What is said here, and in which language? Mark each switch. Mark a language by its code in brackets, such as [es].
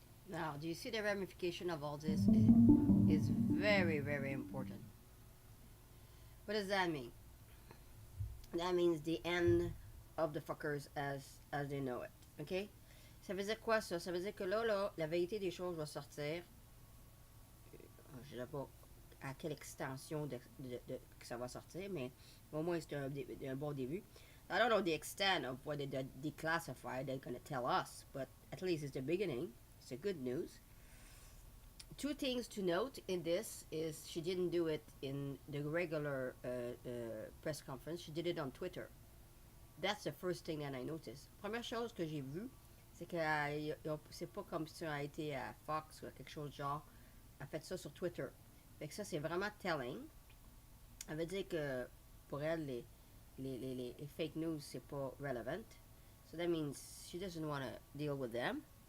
[en] Now, do you see the ramification of all this? Is very, very important. What does that mean? That means the end of the fuckers as they know it. [fr] OK? Ça veut dire quoi, ça? Ça veut dire que là, la vérité des choses va sortir. Je ne sais pas à quelle extension que ça va sortir, mais au moins c'est un bon début. [en] I don't know the extent of what they declassified, they're going to tell us, but at least it's the beginning. It's a good news. Two things to note in this is she didn't do it in the regular press conference. She did it on Twitter. That's the first thing that I noticed. [fr] Première chose que j'ai vue, c'est que c'est pas comme si ça a été à Fox ou à quelque chose genre. Elle a fait ça sur Twitter. Fait que ça, c'est vraiment telling. Ça veut dire que pour elle, les fake news, c'est pas relevant. [en] So that means she doesn't want to deal with them.